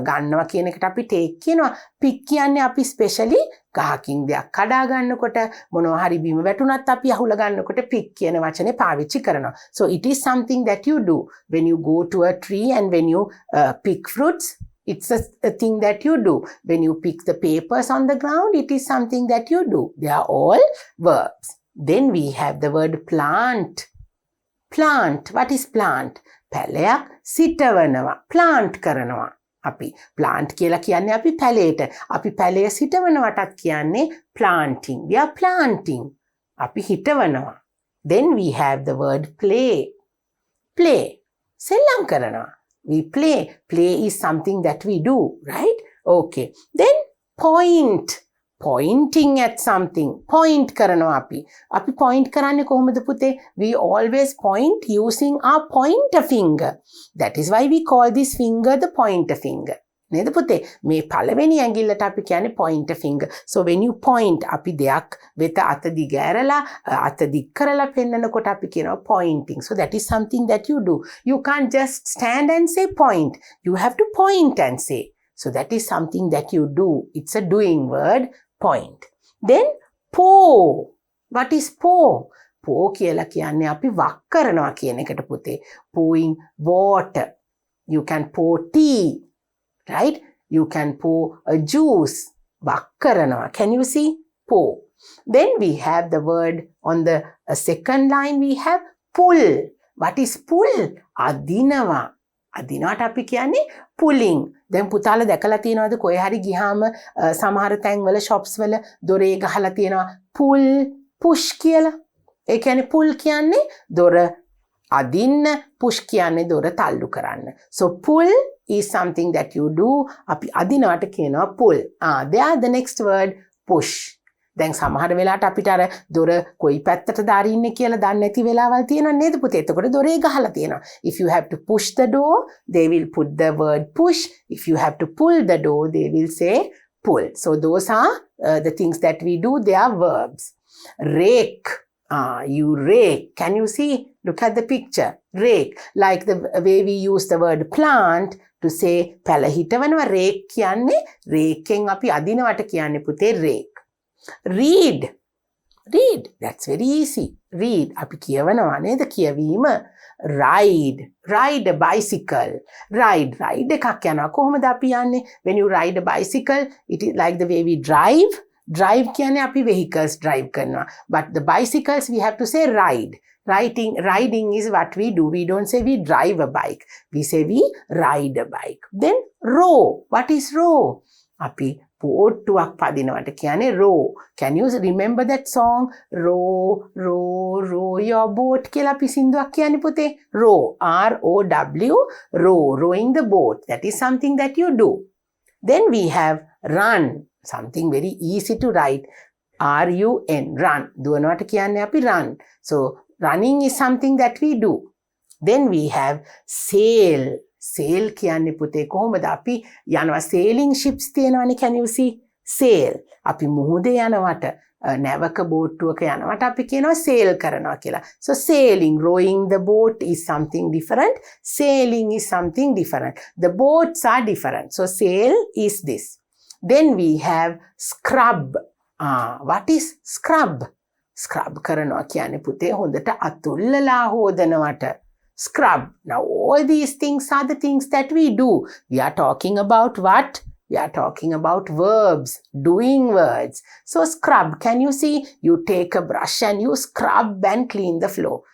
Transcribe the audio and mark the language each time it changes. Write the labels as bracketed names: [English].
[Sinhala] ගන්නවා කියන එකට අපි take කියනවා. pick කියන්නේ අපි specially ගහකින් දෙයක් කඩා ගන්නකොට මොනවා හරි බිම වැටුණත් අපි අහුල ගන්නකොට pick කියන වචනේ පාවිච්චි කරනවා. [English] So it is something that you do when you go to a tree and when you pick fruits. It's a thing that you do. When you pick the papers on the ground, it is something that you do. They are all verbs. Then we have the word plant. What is plant? [Sinhala] පැලයක් සිටවනවා. plant කරනවා. අපි plant කියලා කියන්නේ අපි පැලයට. අපි පැලය සිටවනවටත් කියන්නේ planting. [English] We are planting. [Sinhala] අපි හිටවනවා. [English] Then we have the word play. [Sinhala] සෙල්ලම් කරනවා. [English] We play. Play is something that we do, right? Okay. Then pointing at something. [Sinhala] point කරනවා අපි. අපි point කරන්නේ කොහොමද පුතේ? [English] We always point using our pointer finger. That is why we call this finger the pointer finger. [Sinhala] නේද පුතේ? මේ පළවෙනි ඇඟිල්ලට අපි කියන්නේ pointer finger. [English] So when you point [Sinhala] අපි දෙයක් වෙත අත දිග ඇරලා අත දික් කරලා පෙන්නනකොට අපි කියනවා pointing. [English] So that is something that you do. You can't just stand and say point. You have to point and say. So that is something that you do. It's a doing word. point. Then pour. What is pour? [Sinhala] pour කියලා කියන්නේ අපි වක් කරනවා කියන එකට පුතේ. [English] pouring water. You can pour tea. Right? You can pour a juice. [Sinhala] වක් කරනවා. [English] Can you see? pour. Then we have the word on the second line we have pull. What is pull? [Sinhala] අදිනවා. අදිනවට අපි කියන්නේ pulling. දැන් පුතාලා දැකලා තියෙනවද කොහේ හරි ගියාම සමහර තැන්වල shops වල දොරේ ගහලා තියෙනවා pull push කියලා. ඒ කියන්නේ pull කියන්නේ දොර අදින්න, push කියන්නේ දොර තල්ලු කරන්න. [English] So pull is something that you do. [Sinhala] අපි අදිනවට කියනවා pull. [English] There the next word push. [Sinhala] දැන් සමහර වෙලාවට අපිට අර දොර කොයි පැත්තටද අරින්නේ කියලා දන්නේ නැති වෙලාවල් තියෙනවා නේද පුතේ? එතකොට දොරේ ගහලා තියෙනවා. [English] If you have to push the door, they will put the word push. If you have to pull the door, they will say pull. So those are the things that we do. They are verbs. Rake. You rake. Can you see? Look at the picture. Rake. Like the way we use the word plant to say [Sinhala] පැල හිටවනවා. rake කියන්නේ rakeෙන් අපි අදිනවට කියන්නේ පුතේ rake. Read. [English] Read. That's very easy. Read. [Sinhala] අපි කියවනවා නේද? කියවීම. [English] Ride. Ride a bicycle. Ride. [Sinhala] Ride එකක් යනවා. කොහොමද අපි යන්නේ? [English] When you ride a bicycle, it is like the way we drive. [Sinhala] Drive කියන්නේ අපි vehicles drive කරනවා. [English] But the bicycles we have to say ride. Riding is what we do. We don't say we drive a bike. We say we ride a bike. Then row. What is row? [Sinhala] අපි බෝට්ටුවක් පදිනවට කියන්නේ row. [English] Can you remember that song? Row, row, row your boat [Sinhala] කියලා අපි සින්දුවක් කියන්නේ පුතේ. [English] Row. R-O-W. Row. Rowing the boat. That is something that you do. Then we have run. Something very easy to write. R-U-N. Run. [Sinhala] දුවනවට කියන්නේ අපි run. [English] So running is something that we do. Then we have sail. [Sinhala] Sail කියන්නේ පුතේ කොහොමද අපි යනවා sailing ships තියෙනවනේ. [English] Can you see? Sail. [Sinhala] අපි මුහුදේ යනවට නැවක බෝට්ටුවක යනවට අපි කියනවා sail කරනවා කියලා. [English] So sailing, rowing the boat is something different. Sailing is something different. The boats are different. So sail is this. Then we have scrub. What is scrub? [Sinhala] Scrub කරනවා කියන්නේ පුතේ හොඳට අතුල්ලලා හොදනවට. [English] Scrub. Now all these things are the things that we do. We are talking about what? We are talking about verbs, doing words. So scrub, can you see? You take a brush and you scrub and clean the floor.